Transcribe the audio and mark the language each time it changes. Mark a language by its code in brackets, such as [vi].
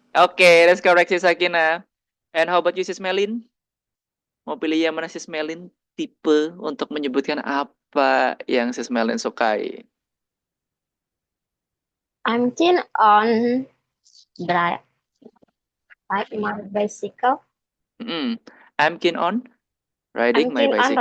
[en] Okay, that's correct, Sis Sakina. And how about you, Sis Melin? [id] Mau pilih yang mana, Sis Melin? Tipe untuk menyebutkan apa yang Sis Melin sukai. [en] I'm keen on ride my bicycle. I'm keen on riding my bicycle.